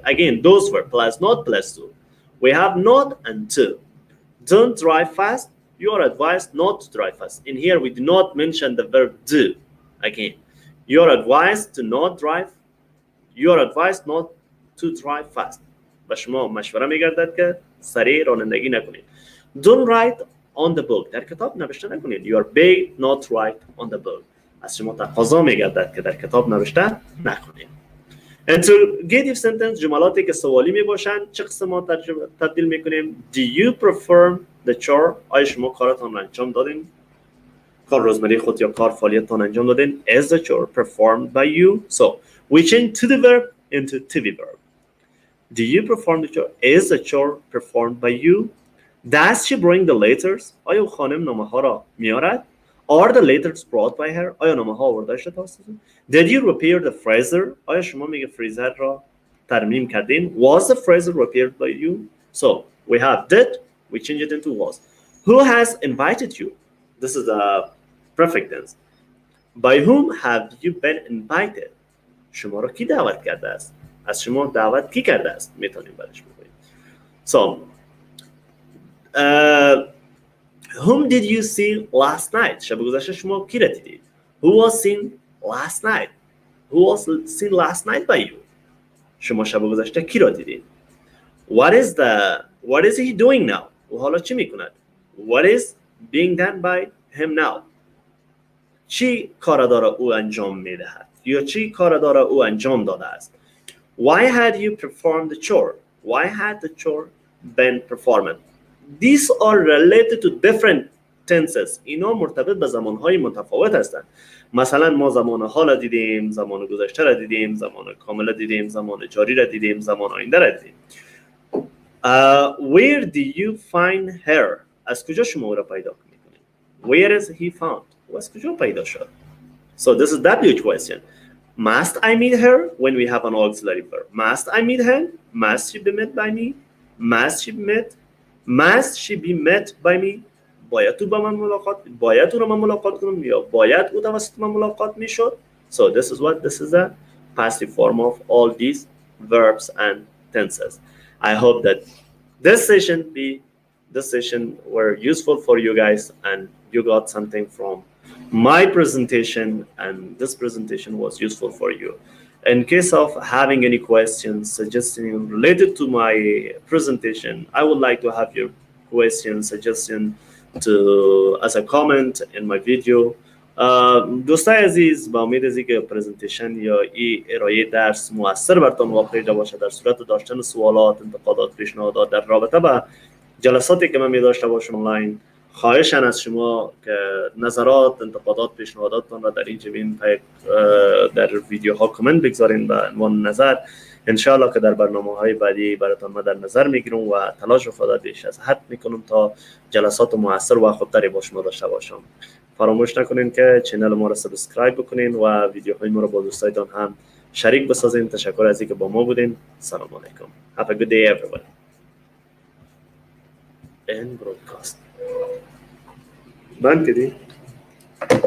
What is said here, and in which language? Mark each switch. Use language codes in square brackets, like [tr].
[en] Again, those verbs plus not plus to. We have not and to. Don't drive fast. You are advised not to drive fast. In here, we do not mention the verb do. Again, you are advised to not drive. You are advised not to drive fast. [fa] به شما مشوره میگردد که سریع رانندگی نکنید. [en] Don't write on the book. [fa] در کتاب نوشته نکنید. [en] You are begged not to write on the book. [fa] از شما تقاضا میگردد که در کتاب نوشته نکنید. [en] Interrogative sentence [fa] جملاتی که سوالی میباشند چه قسم ما تبدیل میکنیم؟ [en] Do you perform the chore؟ [fa] آیا شما کارتان انجام دادین؟ کار روزمره خود یا کار فعالیتتان انجام دادین؟ [en] Is the chore performed by you? So we change to the verb into to be verb. Do you perform the chore? Is the chore performed by you? Does she bring the letters? [fa] آیا خانم نامه ها را میارد؟ [en] Are the letters brought by her? [fa] آیا نامه ها آورده شده توسط او؟ [en] Did you repair the freezer? [fa] آیا شما میگه فریزر را ترمیم کردین؟ [en] Was the freezer repaired by you? So we have did, we change it into was. Who has invited you? This is the perfect tense. By whom have you been invited? [fa] شما را کی دعوت کرده است؟ از شما دعوت کی کرده است؟ میتونیم برش بگوییم. [en] So whom did you see last night? [fa] شب گذشته شما کی را دیدید؟ [en] Who was seen last night? Who was seen last night by you? [fa] شما شب گذشته کی را دیدید؟ [en] What is he doing now? [fa] او حالا چی میکند؟ [en] What is being done by him now? [fa] چی کار داره او انجام میدهد؟ یا چی کار داره او انجام داده است؟ [en] Why had you performed the chore? Why had the chore been performed? These are related to different tenses. [fa] اینا مرتبط به زمانهای متفاوت هستند. مثلا ما زمان حال را دیدیم، زمان گذشته را دیدیم، زمان کامل را دیدیم، زمان جاری را دیدیم، زمان آینده را دیدیم. [en] Where do you find her? [fa] از کجا شما او را پیدا میکنید؟ [en] Where is he found? [fa] و از کجا پیدا شد؟ [en] So this is W question. Must I meet her when we have an auxiliary verb? Must I meet her? Must she be met by me? Must she be met? Must she be met by me? [fa] باید او با من ملاقات باید او را من ملاقات کنم یا باید او توسط من ملاقات میشد. [en] So this is what this is a passive form of all these verbs and tenses. I hope that this session were useful for you guys and you got something from my presentation and this presentation was useful for you. In case of having any questions, suggestions related to my presentation, I would like to have your question, suggestion to as a comment in my video. [fa] دوستای عزیز، با امید از اینکه پرزنتیشن یا این ارائه درس مؤثر براتون واقع باشه در صورت داشتن سوالات، انتقادات، پیشنهادات در رابطه با جلساتی که من می داشته باشم آنلاین، خواهشاً از شما که نظرات، انتقادات، پیشنهاداتتون را در این جبین در ویدیوها کامنت بگذارین به عنوان نظر. انشاءالله که در برنامه‌های بعدی براتون ما در نظر میگیرم و تلاش و خدا بیش از حد میکنم تا جلسات مؤثر و خودتری با شما داشته باشم. فراموش نکنین که چینل ما را سابسکرایب بکنین و ویدیوهای ما را با دوستایتان هم شریک بسازین. تشکر از اینکه با ما بودین. سلام علیکم. [en] Have a good day everyone. End broadcast. [fa] بند کردی؟